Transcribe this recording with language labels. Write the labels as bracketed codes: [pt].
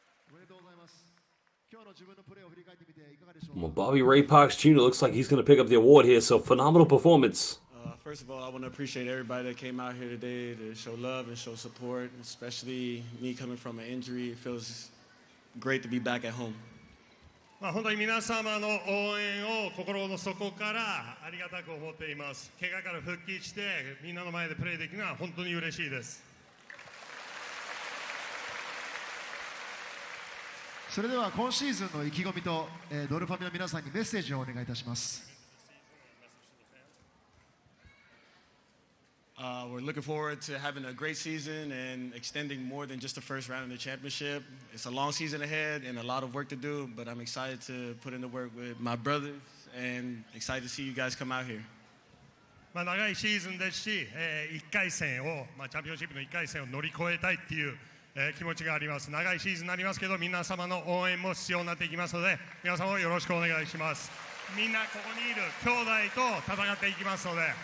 [ja] おめでとうございます。今日の自分のプレーを振り返ってみていかがでしょうか。 [en] Well, Bobby Ray Parks Jr. looks like he's going to pick up the award here, so phenomenal performance. First of all, I want to appreciate everybody that came out here today to show love and show support, especially me coming from an injury. It feels great to be back at home. [ja] 本当に皆様の応援を心の底からありがたく思っています。怪我から復帰してみんなの前でプレーできるのは本当に嬉しいです。それでは今シーズンの意気込みと、ドルファミの皆さんにメッセージをお願いいたします。 [en] We're looking forward to having a great season and extending more than just the first round of the championship. It's a long season ahead and a lot of work to do, but I'm excited to put in the work with my brothers and excited to see you guys come out here. [ja] 長いシーズンですし、1回戦を、チャンピオンシップの1回戦を乗り越えたいっていう、気持ちがあります。長いシーズンになりますけど、皆様の応援も必要になっていきますので、皆様よろしくお願いします。みんなここにいる兄弟と戦っていきますので。